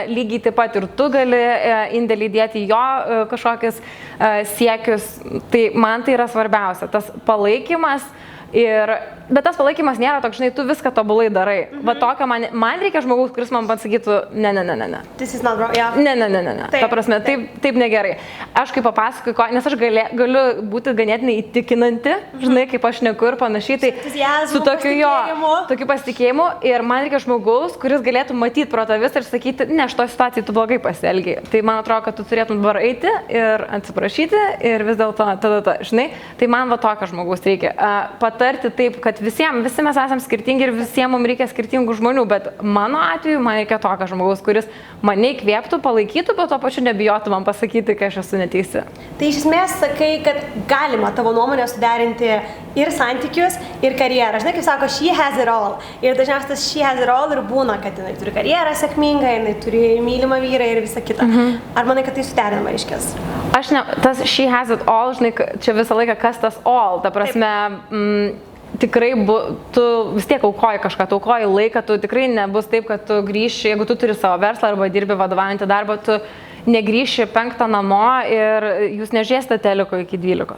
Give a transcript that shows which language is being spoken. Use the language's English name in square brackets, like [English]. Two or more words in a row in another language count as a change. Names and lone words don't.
[Lithuanian] Lygiai taip pat ir tu gali indėlį dėti jo kažkokius siekius. Tai man tai yra svarbiausia, tas palaikymas. Bet tas palaikymas nėra toks, žinai, tu viską tobulai darai. Va tokio man reikia žmogaus, kuris man pasakytų, ne. [English] This is not wrong, yeah. [Lithuanian] Ne. Ta prasme, taip negerai. Aš kaip papasakoju, nes aš galiu būti ganėtinai įtikinanti, žinai, kaip aš neku ir panašiai, tai su tokiu pasitikėjimu ir man reikia žmogaus, kuris galėtų matyti pro tą visą ir sakyti, ne, šitoje situacijoje tu blogai pasielgiai. Tai man atrodo, kad tu turėtum dabar eiti ir atsiprašyti ir vis dėlto žinai, tai man va tokio žmogaus reikia. Patarti taip, kad visi mes esame skirtingi ir visiems mums reikia skirtingų žmonių, bet mano atveju man reikia tokio žmogaus, kuris mane įkvėptų, palaikytų, bet tuo pačiu nebijotų man pasakyti, kai aš esu neteisi. Tai iš esmės sakai, kad galima tavo nuomonę suderinti ir santykius, ir karjerą. Žinai, kaip sako, [English] she has it all. [Lithuanian] Ir dažniausiai tas [English] she has it all [Lithuanian] ir būna, kad jinai turi karjerą sėkmingą, jinai turi mylimą vyrą ir visą kitą. Ar manai, kad tai suderinama reiškias? Tas [English] she has it all, [Lithuanian] žinai, čia visą laiką kas tas all, ta prasme, tikrai tu vis tiek aukoji kažką, tu aukoji laiką, tu tikrai nebus taip, kad tu grįši, jeigu tu turi savo verslą arba dirbi vadovaujantį darbą, tu negrįši 5 namo ir jūs nežiūrėsite teliko iki 12.